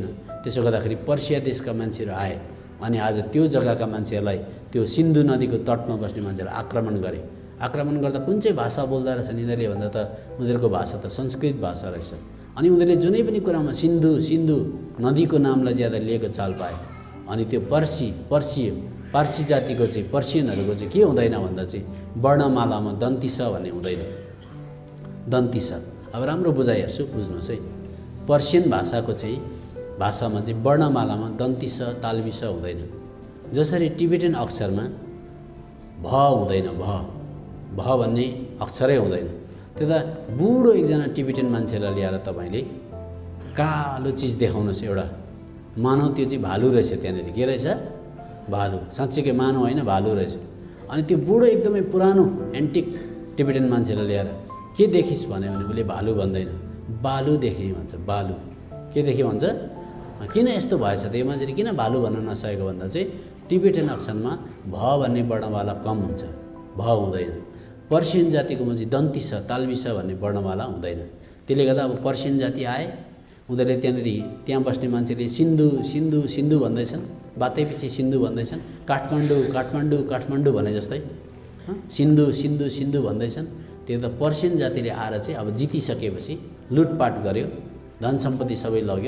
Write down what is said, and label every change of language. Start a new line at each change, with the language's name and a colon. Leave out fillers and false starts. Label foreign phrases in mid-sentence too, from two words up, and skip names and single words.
Nepali: त्यसो गर्दाखेरि पर्सिया देशका मान्छेहरू आए अनि आज त्यो जग्गाका मान्छेहरूलाई, त्यो सिन्धु नदीको तटमा बस्ने मान्छेहरूलाई आक्रमण गरे। आक्रमण गर्दा कुन चाहिँ भाषा बोल्दा रहेछन् यिनीहरूले भन्दा त उनीहरूको भाषा त संस्कृत भाषा रहेछ। अनि उनीहरूले जुनै पनि कुरामा सिन्धु नदीको नामलाई ज्यादा लिएको चाल पाए। अनि त्यो पार्सी जातिको चाहिँ पर्सियनहरूको चाहिँ के हुँदैन भन्दा चाहिँ वर्णमालामा दन्ती स भन्ने हुँदैन। दन्ती स अब राम्रो बुझाइहेर्छु, बुझ्नुहोस् है। पर्सियन भाषामा चाहिँ वर्णमालामा दन्ती स तालबी स हुँदैन। जसरी टिबेटन अक्षरमा भ हुँदैन, भ भन्ने अक्षरै हुँदैन। त्यो त बुढो एकजना टिबेटन मान्छेलाई ल्याएर तपाईँले कालो चिज देखाउनुहोस् एउटा, मानव त्यो चाहिँ भालु रहेछ, त्यहाँनिर के रहेछ, भालु, साँच्चीकै मानव होइन भालु रहेछ। अनि त्यो बुढो एकदमै पुरानो एन्टिक टिबेटन मान्छेलाई ल्याएर के देखिस् भन्यो भने उसले भालु भन्दैन, बालु देखेँ भन्छ। बालु के देखेँ भन्छ? किन यस्तो भएछ त यो मान्छेले किन भालु भन्न नसकेको भन्दा चाहिँ टिबेटन अक्षरमा भ भन्ने वर्णमाला कम हुन्छ, भ हुँदैन। पर्सियन जातिको मान्छे दन्ती स तालबी स भन्ने वर्णमाला हुँदैन। त्यसले गर्दा अब पर्सियन जाति आए, उनीहरूले त्यहाँ बस्ने मान्छेले सिन्धु भन्दैछन्, बातैपछि सिन्धु भन्दैछन्। काठमाडौँ भने जस्तै सिन्धु भन्दैछन्। त्यो त पर्सियन जातिले आएर चाहिँ अब जितिसकेपछि लुटपाट गर्यो, धन सम्पत्ति सबै लग्यो।